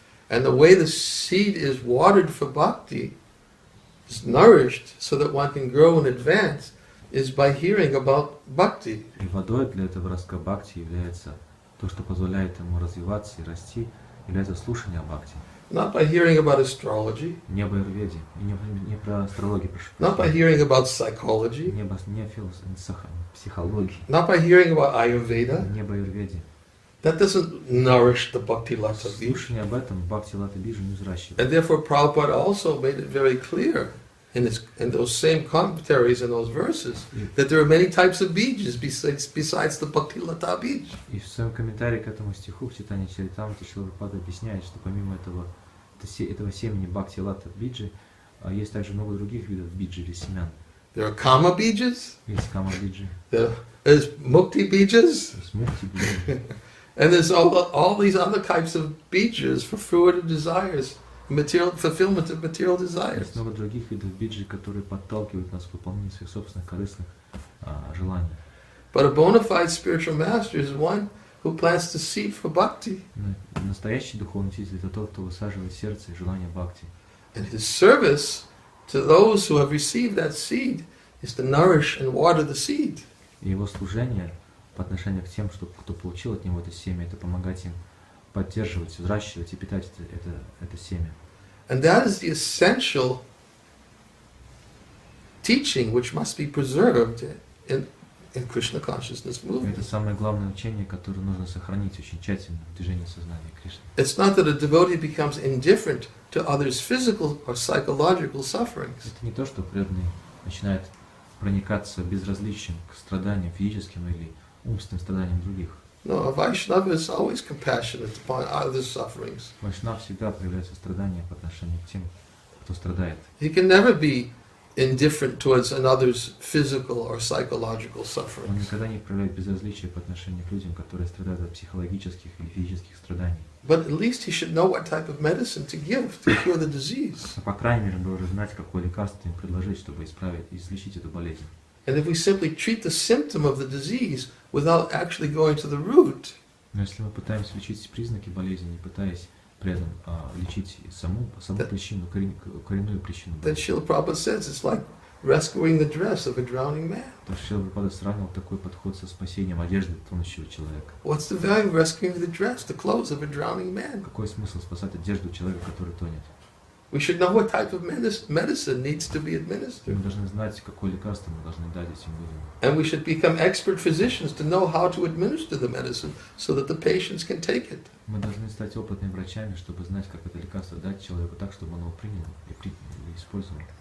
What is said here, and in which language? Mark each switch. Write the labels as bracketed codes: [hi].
[en] And the way the seed is watered for bhakti, is nourished so that one can grow and advance, is by hearing about bhakti. [ru] И водой для этого ростка бхакти является то, что позволяет ему развиваться и расти, является слушание о бхакти. [en] Not by hearing about astrology, [ru] Не об аюрведе, не про астрологию, прошу [en] not by [ru] прощения. [en] hearing about psychology, [ru] Не психологии, [en] not by hearing about Ayurveda. [ru] не об аюрведе. [en] That doesn't nourish the bhakti lata bij. [ru] Слушание об этом бхакти-лата биджу не взращивает. [en] And therefore Prabhupada also made it very clear in those same commentaries in those verses that there are many types of bijas besides the bhakti lata bij. [ru] И в своем комментарии к этому стиху в Чайтанья Чаритамрите Шрила Прабхупада объясняет, что помимо этого семени бхакти-лата биджи, есть также много других видов биджи или семян. [en] There are kama bijas, [ru] Есть кама биджи, [en] there's mukti bijas, [ru] есть мукти биджи. [en] and there's all these other types of bijas for fruitive desires, material fulfillment of material desires. [ru] Есть много других видов биджи, которые подталкивают нас к выполнению своих собственных корыстных желаний. [en] But a bona fide spiritual master is one who plants the seed for bhakti. [ru] Настоящий духовный учитель — это тот, кто высаживает в сердце желание бхакти. [en] And his service to those who have received that seed is to nourish and water the seed. [ru] И его служение по отношению к тем, кто получил от него это семя, это помогать им поддерживать, взращивать и питать это семя. [en] And that is the essential teaching which must be preserved in Krishna consciousness [ru] И [en] movement. [ru] это самое главное учение, которое нужно сохранить очень тщательно в движении сознания Кришны. [en] It's not that a devotee becomes indifferent to others' physical or psychological sufferings. [ru] Это не то, что преданный начинает проникаться безразличием к страданиям физическим или умственным страданиям других. [en] No, a Vaishnava is always compassionate upon others' sufferings. [ru] Вайшнав всегда проявляет сострадание по отношению к тем, кто страдает. [en] He can never be indifferent towards another's physical or psychological [ru] Он [en] sufferings. [ru] никогда не проявляет безразличие по отношению к людям, которые страдают от психологических или физических страданий. [en] But at least he should know what type of medicine to give to cure the disease. [ru] Но, по крайней мере, он должен знать, какое лекарство им предложить, чтобы исправить и излечить эту болезнь. [en] And if we simply treat the symptom of the disease without actually going to the root, [ru] Но если мы пытаемся лечить признаки болезни, не пытаясь при этом лечить саму причину, коренную причину [en] then [ru] болезни, [en] Srila Prabhupada says it's like rescuing the dress of a drowning man. [ru] то Шрила Прабхупада сравнивал такой подход со спасением одежды тонущего человека. [en] What's the value of rescuing the dress, the clothes of a drowning man? [ru] Какой смысл спасать одежду человека, который тонет? [en] We should know what type of medicine needs to be [ru] Мы [en] administered. [ru] должны знать, какое лекарство мы должны дать этим людям. [en] And we should become expert physicians to know how to administer the medicine so that the patients can take it. [ru] Мы должны стать опытными врачами, чтобы знать, как это лекарство дать человеку так, чтобы он его принял и использовал.